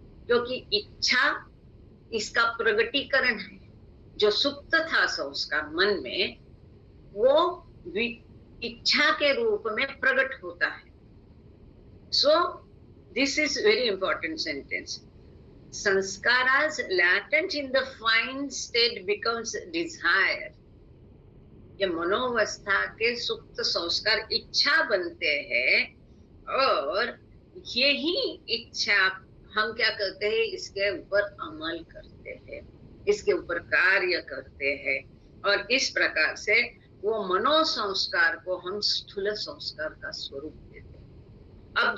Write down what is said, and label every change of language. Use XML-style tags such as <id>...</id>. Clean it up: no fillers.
<hi>क्योंकि इच्छा इसका प्रगटीकरण है। जो सुप्त था संस्कार मन में, वो इच्छा के रूप में प्रकट होता है।</hi> <en>So this is very important sentence. Sanskaras latent in the fine state becomes desire.</en> <hi>ये मनोवस्था के सुप्त संस्कार इच्छा बनते हैं, और यही इच्छा हम क्या करते हैं, इसके ऊपर अमल करते हैं, इसके ऊपर कार्य करते हैं, और इस प्रकार से वो मनोसंस्कार को हम स्थूल संस्कार का स्वरूप देते हैं।</hi>